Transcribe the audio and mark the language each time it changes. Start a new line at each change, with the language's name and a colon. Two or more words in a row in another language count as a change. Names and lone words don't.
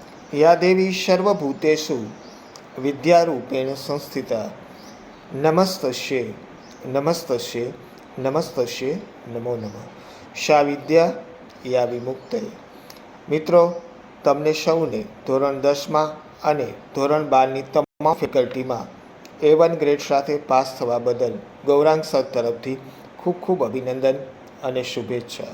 Sanskrit: या देवी सर्वभूतेषु विद्यारूपेण संस्थिता नमस्तस्ये नमस्तस्ये नमस्तस्ये नमो नमः। सा विद्या या विमुक्तये।
Gujarati: મિત્રો, તમને સૌને ધોરણ 10માં અને ધોરણ 12ની તમામ ફેકલ્ટીમાં A1 ગ્રેડ સાથે પાસ થવા બદલ ગૌરાંગ સર તરફથી ખૂબ ખૂબ અભિનંદન અને શુભેચ્છા।